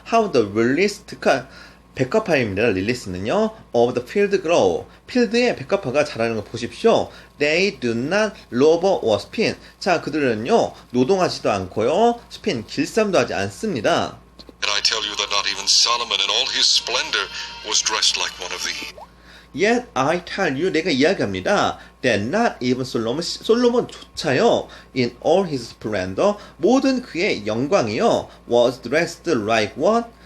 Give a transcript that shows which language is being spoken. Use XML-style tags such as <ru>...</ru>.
<en>How the lilies,</en> <ko>백합화입니다. 릴리스는요.</ko> <en>of the field grow.</en> <ko>필드에 백합화가 자라는 걸 보십시오.</ko> <en>They do not labor or spin.</en> <ko>자, 그들은요. 노동하지도 않고요. spin, 길쌈도 하지 않습니다.</ko> <en>And I tell you that not even Solomon in all his splendor was dressed like one of these. Yet I tell you,</en> <ko>내가 이야기합니다.</ko> <en>That not even</en> <ko>솔로몬조차요,</ko> <en>in all his splendor,</en> <ko>모든 그의 영광이요,</ko> <en>was dressed like what?</en>